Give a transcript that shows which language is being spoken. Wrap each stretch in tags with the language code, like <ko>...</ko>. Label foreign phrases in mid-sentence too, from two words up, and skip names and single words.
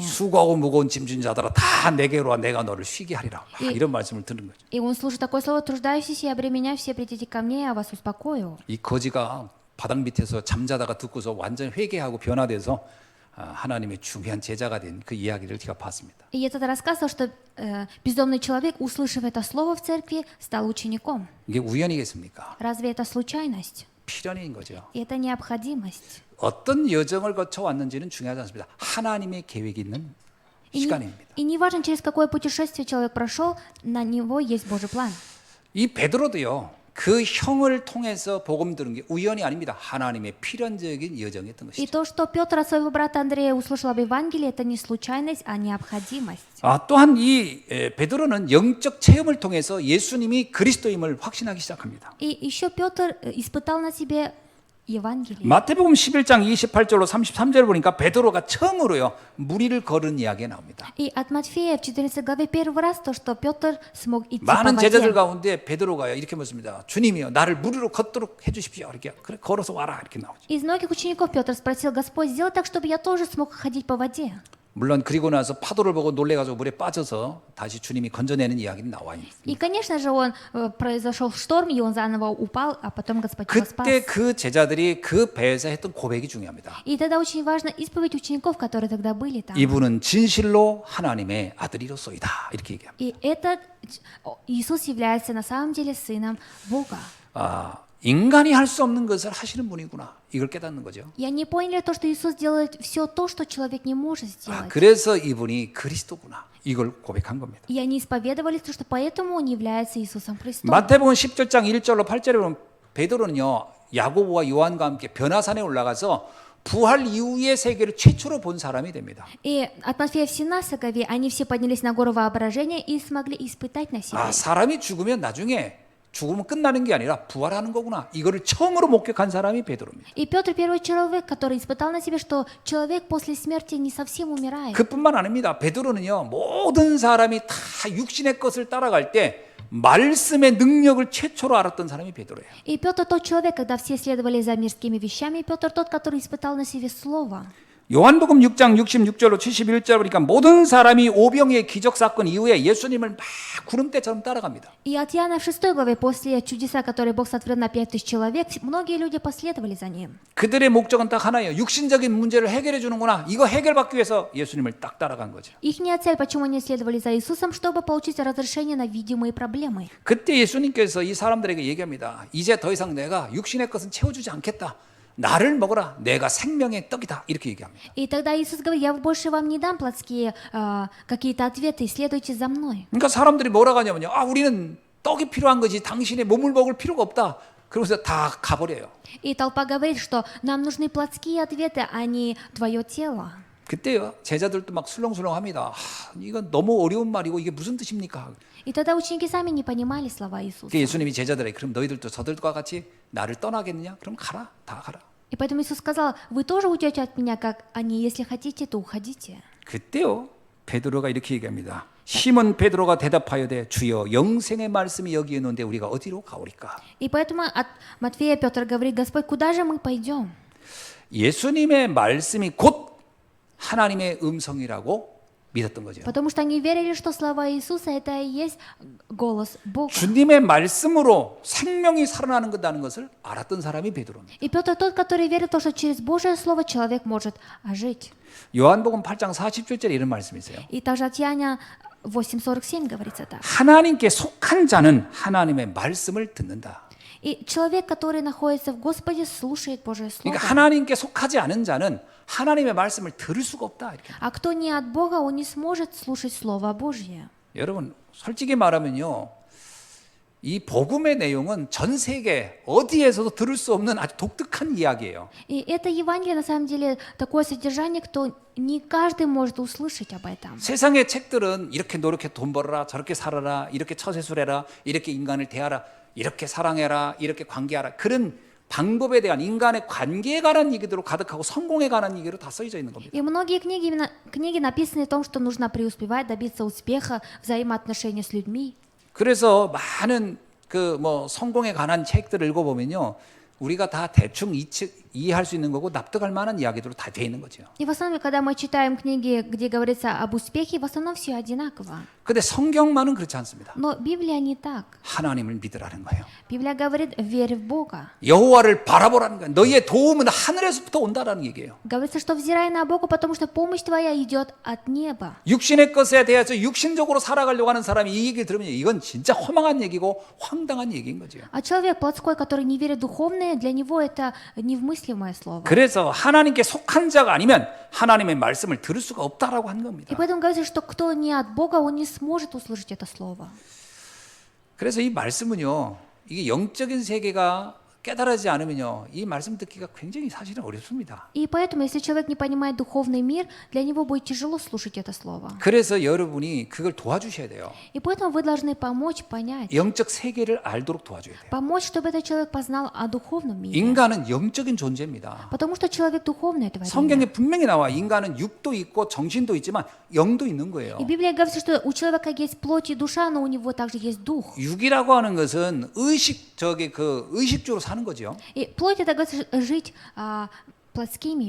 <ko>수고하고 무거운 짐진 자들아 다 내게로 와 내가 너를 쉬게 하리라. 막 이런 말씀을 듣는 거죠.</ko> <ru>И он слушает такое слово, труждающийся и обременяющийся, все придите ко мне, я вас успокою.</ru> <ko>이 거지가 바닥 밑에서 잠자다가 듣고서 완전 회개하고 변화돼서 하나님의 중요한 제자가 된 그 이야기를 제가 봤습니다.</ko> <ru>И этот рассказывал, что бездомный человек, услышав это слово в церкви, стал учеником.</ru> <ko>이게 우연이겠습니까?</ko> <ru>Разве это случайность?</ru> <ko>필연인 거죠.</ko> <ru>И это необходимость.</ru> <ko>어떤 여정을 거쳐 왔는지는 중요하지 않습니다. 하나님의 계획이 있는 시간입니다.</ko> <ru>И не важно, через какое путешествие человек прошел, на него есть Божий план.</ru> <ko>이 베드로도요. 그 형을 통해서 복음 들은 게 우연이 아닙니다. 하나님의 필연적인 여정이었던 И 것이죠.</ko> <ru>то, что Петр от своего брата Андрея услышал об Евангелии, это не случайность, а необходимость.</ru> <ko>또한 이 베드로는 영적 체험을 통해서 예수님이 그리스도임을 확신하기 시작합니다.</ko> <ru>И еще Петр испытал на себе Евангелие.</ru> <ko>마태복음 11장 28절로 33절 보니까 베드로가 처음으로요 무리를 걸은 이야기가 나옵니다.</ko> <ru>И от Матфея в 14 главе первый раз то, что Петр смог идти по</ru> <ko>많은 제자들</ko> <ru>воде.</ru> <ko>가운데 베드로가요 이렇게 묻습니다. 주님이요 나를 무리로 걷도록 해주십시오. 이렇게 그래 걸어서 와라 이렇게 나오죠.</ko> <ru>Из многих учеников Петр спросил: Господь, сделай так, чтобы я тоже смог ходить по воде.</ru> <ko>물론 그리고 나서 파도를 보고 놀래가지고 물에 빠져서 다시 주님이 건져내는 이야기는 나와 있습니다.</ko> <ru>И, конечно же, произошел шторм, и он заново упал, а потом Господь его спас.</ru> <ko>그때 그 제자들이 그 배에서 했던 고백이 중요합니다.</ko> <ru>И тогда очень важно исповедь учеников, которые тогда были там.</ru> <ko>이분은 진실로 하나님의 아들이로소이다 이렇게 얘기합니다.</ko> <ru>И этот Иисус является на самом деле Сыном Бога.</ru> <ko>인간이 할 수 없는 것을 하시는 분이구나 이걸 깨닫는 거죠.</ko> <ru>И они поняли то, что Иисус делает все то, что человек не может сделать.</ru> <ko>그래서 이분이 그리스도구나 이걸 고백한 겁니다.</ko> <ru>И они исповедовали, что поэтому Он является Иисусом Христом.</ru> <ko>마태복음 10장 1절로 8절에 보면 베드로는요 야고보와 요한과 함께 변화산에 올라가서 부활 이후의 세계를 최초로 본 사람이 됩니다.</ko> <ru>И от Матфея в 17 главе они все поднялись на гору воображения и смогли испытать на себе.</ru> <ko>사람이 죽으면 나중에 죽으면 끝나는 게 아니라 부활하는 거구나. 이거를 처음으로 목격한 사람이 베드로입니다.</ko> <ru>И Петр первый человек, который испытал на себе, что человек после смерти не совсем умирает.</ru> <ko>그뿐만 아닙니다. 베드로는요 모든 사람이 다 육신의 것을 따라갈 때 말씀의 능력을 최초로 알았던 사람이 베드로예요.</ko> <ru>И Петр тот человек, когда все следовали за мирскими вещами, Петр тот, который испытал на себе слово.</ru> <ko>요한복음 6장 66절로 71절 보니까 모든 사람이 오병이의 기적 사건 이후에 예수님을 막 구름대처럼 따라갑니다.</ko> <ru>И от Иоанна в 6 главе, после чудеса, которые Бог сотворил на 5000 человек, многие люди последовали за ним.</ru> <ko>그들의 목적은 딱 하나예요. 육신적인 문제를 해결해 주는구나. 이거 해결받기 위해서 예수님을 딱 따라간 거죠.</ko> <ru>Ихняя цель, почему они следовали за Иисусом, чтобы получить разрешение на видимые проблемы.</ru> <ko>그때 예수님께서 이 사람들에게 얘기합니다. 이제 더 이상 내가 육신의 것은 채워주지 않겠다. 나를 먹어라. 내가 생명의 떡이다. 이렇게 얘기합니다.</ko> <ru>И тогда Иисус говорит: я больше вам не дам плотские какие-то ответы, следуйте за мной.</ru> <ko>그러니까 사람들이 뭐라고 하냐면요. 우리는 떡이 필요한 거지 당신의 몸을 먹을 필요가 없다. 그러면서 다 가버려요.</ko> <ru>И толпа говорит, что нам нужны плотские ответы, а не твое тело.</ru> <ko>그때요. 제자들도 막 술렁술렁합니다. 이건 너무 어려운 말이고 이게 무슨 뜻입니까?</ko> <ru>И тогда ученики сами не понимали слова Иисуса.</ru> <ko>예수님이 제자들에게 그럼 너희들도 저들과 같이 나를 떠나겠느냐? 그럼 가라. 다 가라.</ko> <ru>И поэтому Иисус сказал: вы тоже уйдете от меня, как они, если хотите, то уходите.</ru> <ko>그때요. 베드로가 이렇게 얘기합니다. 시몬 베드로가 대답하여되 주여 영생의 말씀이 여기 있는데 우리가 어디로 가오리까?</ko> <ru>И поэтому от Матфея Петр говорит: Господь, куда же мы пойдем?</ru> <ko>예수님의 말씀이 곧 하나님의 음성이라고 믿었던 거죠.</ko> <ru>Потому что они верили, что слова Иисуса это и есть голос Бога.</ru> <ko>주님의 말씀으로 생명이 살아나는 것다는 것을 알았던 사람이 베드로입니다.</ko> <ru>И Петр тот, который верил в то, что через Божье Слово человек может ожить.</ru> <ko>요한복음 8장 40절에 이런 말씀이 있어요.</ko> <ru>И также от Иоанна 8:47 говорится так.</ru> <ko>하나님께 속한 자는 하나님의 말씀을 듣는다.</ko> <ru>И человек, который находится в Господе, слушает Божье Слово.</ru> <ko>그러니까 하나님께 속하지 않은 자는 하나님의 말씀을 들을 수가 없다. 이렇게.</ko> <ru>А кто не от Бога, он не сможет слушать Слово Божье.</ru> <ko>여러분 솔직히 말하면요. 이 복음의 내용은 전 세계 어디에서도 들을 수 없는 아주 독특한 이야기예요.</ko> <ru>И это Евангелие, на самом деле, такое содержание, кто не каждый может услышать об этом.</ru> <ko>세상의 책들은 이렇게 노력해 돈 벌어라, 저렇게 살아라, 이렇게 처세술해라, 이렇게 인간을 대하라, 이렇게 사랑해라, 이렇게 관계하라. 그런 방법에 대한 인간의 관계에 관한 얘기들로 가득하고 성공에 관한 얘기로 다 써져 있는 겁니다.</ko> <ru>И многие книги, именно книги написаны о том, что нужно преуспевать, добиться успеха, взаимоотношения с людьми.</ru> <ko>그래서 많은 그 뭐 성공에 관한 책들을 읽어보면요, 우리가 다 대충 이해할 수 있는 거고 납득할 만한 이야기들로 다 돼 있는 거죠.</ko> <ru>И в основном, когда мы читаем книги, где говорится об успехе, в основном все одинаково.</ru> <ko>근데 성경만은 그렇지 않습니다.</ko> <ru>Но Библия не так.</ru> <ko>하나님을 믿으라는 거예요.</ko> <ru>Библия говорит, верь в Бога.</ru> <ko>여호와를 바라보라는 거예요. 너희의 도움은 하늘에서부터 온다라는 얘기예요.</ko> <ru>Говорится, что взирай на Бога, потому что помощь твоя идет от неба.</ru> <ko>육신의 것에 대해서 육신적으로 살아가려고 하는 사람이 이 얘기를 들으면 이건 진짜 허망한 얘기고 황당한 얘기인 거죠.</ko> <ru>А человек плотской, который не верит в духовное, для него это невмыслимое слово.</ru> <ko>그래서 하나님께 속한 자가 아니면 하나님의 말씀을 들을 수가 없다라고 한 겁니다.</ko> <ru>И поэтому говорится, что кто не от Бога, он не сможет услышать это слово.</ru> <ko>그래서 이 말씀은요, 이게 영적인 세계가 깨달아지지 않으면요, 이 말씀 듣기가 굉장히 사실은 어렵습니다.</ko> <ru>И поэтому, если человек не понимает духовный мир, для него будет тяжело слушать это слово.</ru> <ko>그래서 여러분이 그걸 도와주셔야 돼요.</ko> <ru>И поэтому вы должны помочь понять,</ru> <ko>영적 세계를 알도록 도와줘야 돼요.</ko> <ru>помочь, чтобы этот человек познал о духовном мире.</ru> <ko>인간은 영적인 존재입니다.</ko> <ru>Потому что человек духовное творение.</ru> <ko>성경에 분명히 나와 인간은 육도 있고 정신도 있지만 영도 있는 거예요.</ko> <ru>И Библия говорит, что у человека есть плоть и душа, но у него также есть дух.</ru> <ko>육이라고 하는 것은 의식주로 사는 거죠.</ko> <ru>И плоть это говорится жить плотскими</ru>